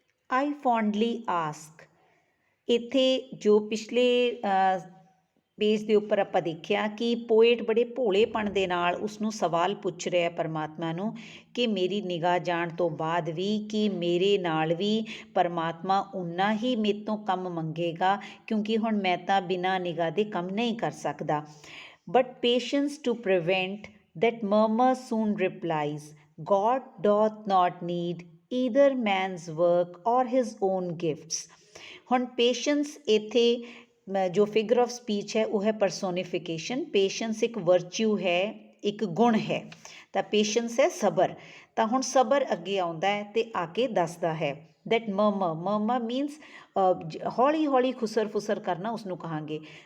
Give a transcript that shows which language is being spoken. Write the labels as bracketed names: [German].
[English] I fondly ask, [Punjabi] ਇੱਥੇ ਜੋ ਪਿਛਲੇ ਪੇਜ ਦੇ ਉੱਪਰ ਆਪਾਂ ਦੇਖਿਆ ਕਿ ਪੋਇਟ ਬੜੇ ਭੋਲੇਪਣ ਦੇ ਨਾਲ ਉਸਨੂੰ ਸਵਾਲ ਪੁੱਛ ਰਿਹਾ ਪਰਮਾਤਮਾ ਨੂੰ ਕਿ ਮੇਰੀ ਨਿਗਾਹ ਜਾਣ ਤੋਂ ਬਾਅਦ ਵੀ ਕੀ ਮੇਰੇ ਨਾਲ ਵੀ ਪਰਮਾਤਮਾ ਉਨਾ ਹੀ ਮੇਰੇ ਤੋਂ ਕੰਮ ਮੰਗੇਗਾ, ਕਿਉਂਕਿ ਹੁਣ ਮੈਂ ਤਾਂ ਬਿਨਾਂ ਨਿਗਾਹ ਦੇ ਕੰਮ ਨਹੀਂ ਕਰ ਸਕਦਾ। [English] But patience to prevent that murmur soon replies, God doth not need either man's work or his own gifts। [Punjabi] ਹੁਣ ਪੇਸ਼ੈਂਸ ਇੱਥੇ ਜੋ ਫਿਗਰ ਆਫ ਸਪੀਚ ਹੈ ਉਹ ਹੈ ਪਰਸੋਨੀਫਿਕੇਸ਼ਨ। ਪੇਸ਼ੈਂਸ ਇੱਕ ਵਰਚੂ ਹੈ, ਇੱਕ ਗੁਣ ਹੈ, ਤਾਂ ਪੇਸ਼ੈਂਸ ਹੈ ਸਬਰ। ਤਾਂ ਹੁਣ ਸਬਰ ਅੱਗੇ ਆਉਂਦਾ ਹੈ ਅਤੇ ਆ ਕੇ ਦੱਸਦਾ ਹੈ [English] that murmur means [Punjabi] ਹੌਲੀ ਹੌਲੀ ਖੁਸਰ ਫੁਸਰ ਕਰਨਾ ਉਸਨੂੰ ਕਹਾਂਗੇ।